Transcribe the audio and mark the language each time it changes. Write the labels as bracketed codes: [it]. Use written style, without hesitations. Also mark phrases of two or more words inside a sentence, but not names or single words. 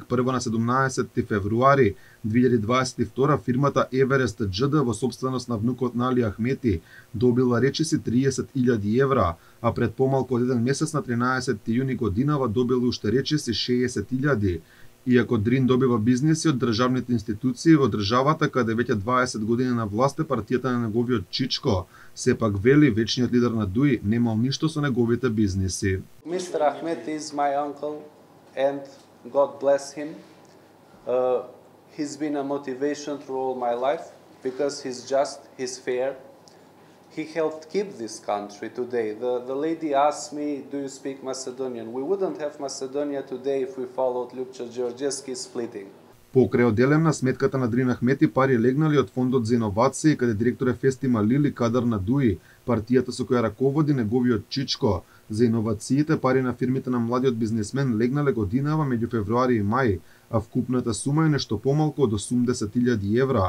[mk] Прво на 17 февруари 2022 фирмата Еверест џд во сопственост на внукот на Али Ахмети добила речиси 30.000 евра, а пред помалку од еден месец на 13 јуни годинава добил уште речиси 60.000. Иако Дрин добива бизниси од државните институции во државата каде веќе 20 години на власт е партијата на неговиот чичко, сепак вели вечниот лидер на ДУИ немал ништо со неговите бизниси. [en] Mr. Ahmed is my uncle and God bless him. He's been a motivation through all my life because he's just, he's fair. He helped keep this country today. The lady asked me, do you speak Macedonian? We wouldn't have Macedonia today if we followed Ljupča Georgievski's splitting. [mk] Покрај оделем на сметката на Дрин Ахмети пари легнали од фондот за иновации, каде директор е Фести Малили, кадар на ДУИ, партијата со која раководи неговиот чичко. За иновациите пари на фирмите на младиот бизнисмен легнале годинава меѓу февруари и мај, а вкупната сума е нешто помалку од 80.000 евра.